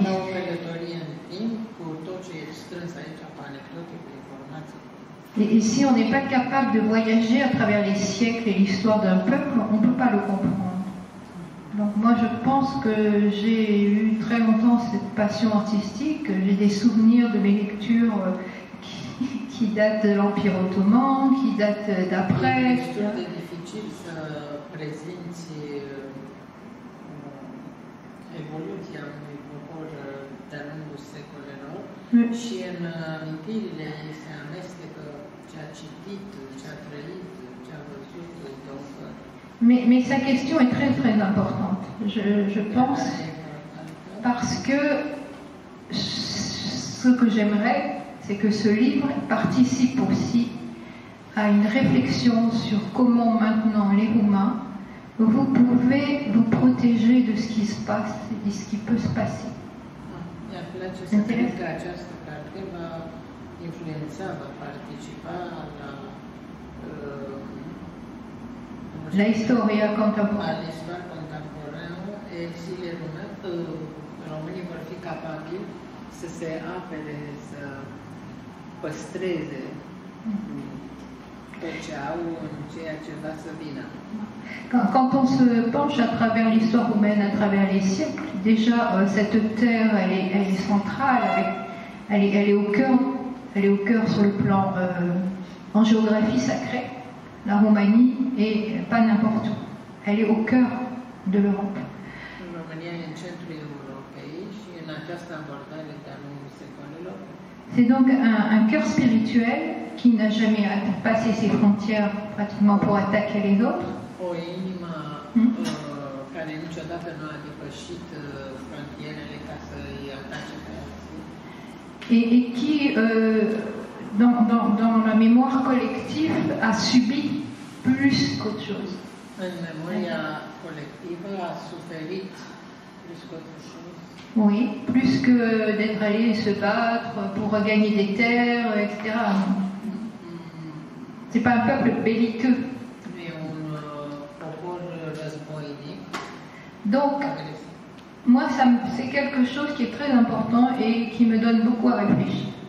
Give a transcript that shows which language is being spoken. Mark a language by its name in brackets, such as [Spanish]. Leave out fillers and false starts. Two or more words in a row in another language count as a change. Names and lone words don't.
[French] Et si on n'est pas capable de voyager à travers les siècles et l'histoire d'un peuple, on ne peut pas le comprendre. Donc moi je pense que j'ai eu très longtemps cette passion artistique, j'ai des souvenirs de mes lectures qui datent de l'Empire ottoman, qui datent d'après. C'est difficile [Romanian] să prezinți evoluția unui popor de-a lungul secolelor și în amintirile ei se amestecă ce a citit, ce a trăit, ce a văzut. [French] Mais sa question est très très importante, je pense, parce que ce que j'aimerais, c'est que ce livre participe aussi à une réflexion sur comment maintenant les Roumains, vous pouvez vous protéger de ce qui se passe et de ce qui peut se passer. La historia contemporaine. Et si les [Romanian] Români vor fi capabili să se apere, să păstreze tot ce au în ceea ce va să vină. [French] Quand on se penche à travers l'histoire roumaine, à travers les siècles, déjà cette terre, elle est centrale, elle est au cœur sur le plan en géographie sacrée. La Roumanie est pas n'importe où. Elle est au cœur de l'Europe. [Romanian] România e în centrul Europei și în această abordare de-a lungul secolelor. [French] C'est donc un cœur spirituel qui n'a jamais passé ses frontières pratiquement pour attaquer les autres. [Romanian] O inimă care niciodată nu a depășit frontierele ca să îi atace pe alții. [French] Et qui, dans la mémoire collective, a subi plus qu'autre chose. [Romanian] În memoria colectivă a suferit [French] plus qu'autre chose. Oui, plus que d'être allé se battre pour regagner des terres, etc. C'est pas un peuple belliqueux. Donc, moi, c'est quelque chose qui est très important et qui me donne beaucoup à réfléchir.